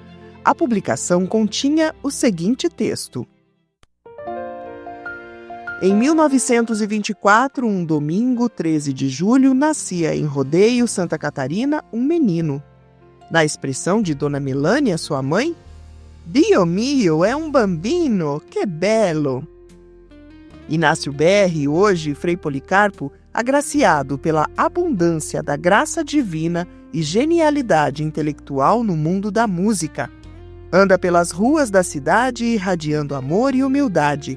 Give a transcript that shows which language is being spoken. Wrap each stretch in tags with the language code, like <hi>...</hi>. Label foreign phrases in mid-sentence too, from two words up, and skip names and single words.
<pt>A publicação continha o seguinte texto. Em 1924, um domingo, 13 de julho, nascia em Rodeio, Santa Catarina, um menino. Na expressão de Dona Melânia, sua mãe,</pt> <it>Dio mio, é um bambino,</it> <pt>que belo! Inácio BR, hoje Frei Policarpo, agraciado pela abundância da graça divina e genialidade intelectual no mundo da música. Anda pelas ruas da cidade irradiando amor e humildade.</pt>